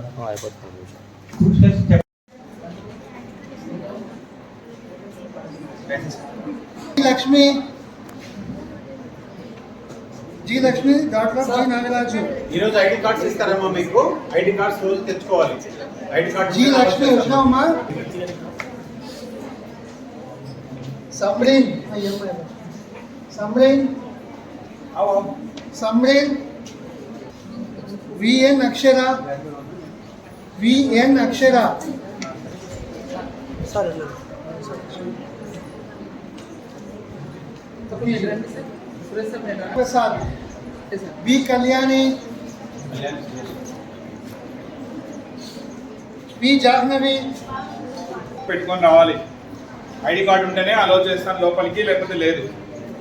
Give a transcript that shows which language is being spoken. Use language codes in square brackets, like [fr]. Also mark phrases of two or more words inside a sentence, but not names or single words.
[te] లక్ష్మి జీ లక్ష్మి డాక్టర్ జీ నాగరాజు. ఈరోజు [en] ID cards [te] ఇస్తారమ్మా మీకు. [en] ID cards [te] రోజు తెచ్చుకోవాలి. [en] ID card [te] జీ లక్ష్మి వచ్చావమ్మా. సబ్రీన్ समरेन समरेन VN अक्षरा VN अक्षरा प्रसाद बी कल्याणी बी जाह्नवी పెట్టుకొని రావాలి. [en] ID card [te] ఉంటేనే అలౌ చేస్తాను లోపలికి, లేకపోతే లేదు.